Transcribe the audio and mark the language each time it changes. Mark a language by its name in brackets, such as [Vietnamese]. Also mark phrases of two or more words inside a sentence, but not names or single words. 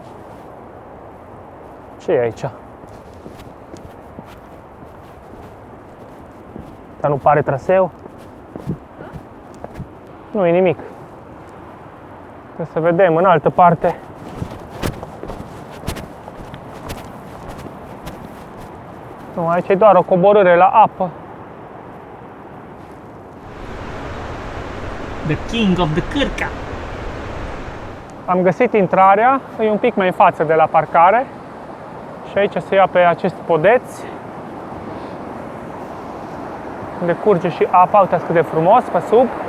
[Romanian] Ce e aici? Dar nu pare traseu? Nu e nimic. Trebuie să vedem în altă parte. Nu, aici e doar o coborâre la apă. [English] The King of the Cârca. [Romanian] Am găsit intrarea, e un pic mai în față de la parcare. Și aici se ia pe acest podeț, unde curge și apa, uitați cât de frumos pe sub.